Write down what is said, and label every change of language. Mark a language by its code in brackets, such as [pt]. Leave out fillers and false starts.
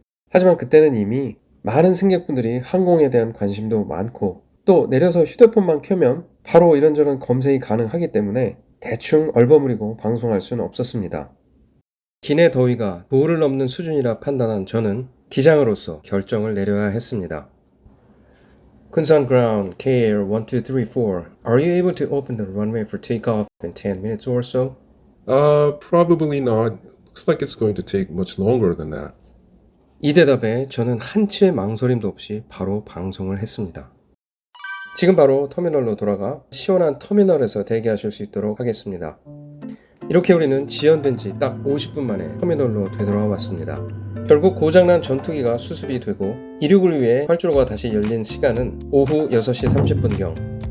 [ko] 하지만 그때는 이미 많은 승객분들이 항공에 대한 관심도 많고 또 내려서 휴대폰만 켜면 바로 이런저런 검색이 가능하기 때문에 대충 얼버무리고 방송할 수는 없었습니다. 기내 더위가 도를 넘는 수준이라 판단한 저는 기장으로서 결정을 내려야 했습니다. [en] Kunsan Ground, KAir 1234, are you able to open the runway for takeoff in 10 minutes or so? Probably not. Looks like it's going to take much longer than that. [ko] 이 대답에 저는 한치의 망설임도 없이 바로 방송을 했습니다. 지금 바로 터미널로 돌아가 시원한 터미널에서 대기하실 수 있도록 하겠습니다. 이렇게 우리는 지연된 지 딱 50분 만에 터미널로 되돌아와 왔습니다. 결국 고장난 전투기가 수습이 되고 이륙을 위해 활주로가 다시 열린 시간은 오후 6시 30분경.